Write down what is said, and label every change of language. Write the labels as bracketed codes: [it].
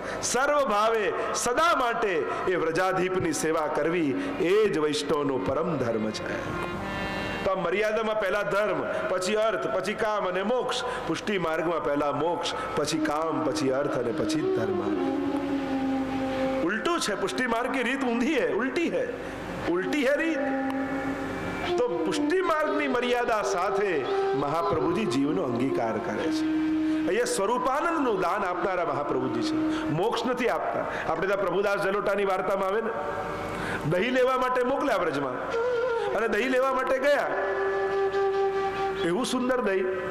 [gu] સર્વભાવે સદા માટે એ વ્રજાધિપની સેવા કરવી એ જ વૈષ્ણવનો પરમ ધર્મ છે. તો મર્યાદામાં પહેલા ધર્મ, પછી અર્થ, પછી કામ અને મોક્ષ. પુષ્ટિ માર્ગમાં પહેલા મોક્ષ, પછી કામ, પછી અર્થ અને પછી ધર્મ. [hi] उल्टू है. पुष्टि मार्ग की रीत ऊंधी है, उल्टी है. उल्टी है રીત. [gu] તો પુષ્ટિ માર્ગની મર્યાદા સાથે મહાપ્રભુજી જીવનો અંગીકાર કરે છે. અહીંયા સ્વરૂપાનંદનું દાન આપનારા મહાપ્રભુજી છે, મોક્ષ નથી આપતા. આપણે ત્યાં પ્રભુદાસ જલોટાની વાર્તામાં આવે ને, દહીં લેવા માટે મોકલ્યા વ્રજમાં, અને દહીં લેવા માટે ગયા. એવું સુંદર દહીં.